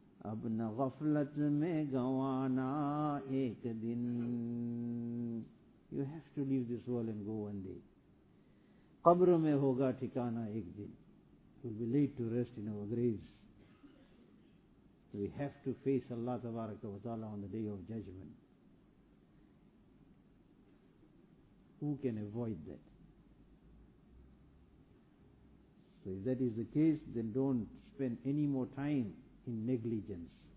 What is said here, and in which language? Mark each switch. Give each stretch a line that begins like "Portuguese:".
Urdu: اب نہ غفلت میں گوانا ایک دن.
English: You have to leave this world and go one day.
Urdu: قبر میں ہوگا ٹھکانا ایک دن.
English: We'll be laid to rest in our graves. We have to face Allah Tabaraka wa Ta'ala on the day of judgment. Who can avoid that? So if that is the case, then don't spend any more time in negligence.